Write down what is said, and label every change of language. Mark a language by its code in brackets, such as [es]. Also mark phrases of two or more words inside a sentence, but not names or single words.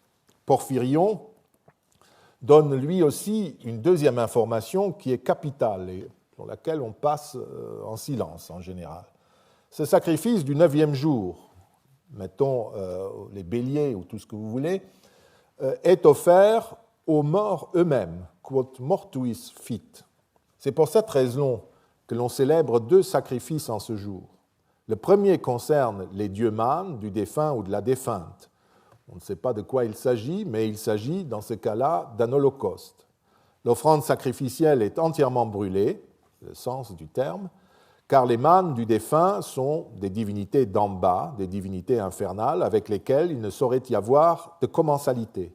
[fr] Porphyrion donne lui aussi une 2e information qui est capitale et sur laquelle on passe en silence en général. Ce sacrifice du 9e jour, mettons les béliers ou tout ce que vous voulez, est offert aux morts eux-mêmes, [la] quod mortuis fit. [fr] C'est pour cette raison que l'on célèbre 2 sacrifices en ce jour. Le premier concerne les dieux mânes du défunt ou de la défunte. On ne sait pas de quoi il s'agit, mais il s'agit dans ce cas-là d'un holocauste. L'offrande sacrificielle est entièrement brûlée, le sens du terme, car les mânes du défunt sont des divinités d'en bas, des divinités infernales avec lesquelles il ne saurait y avoir de commensalité.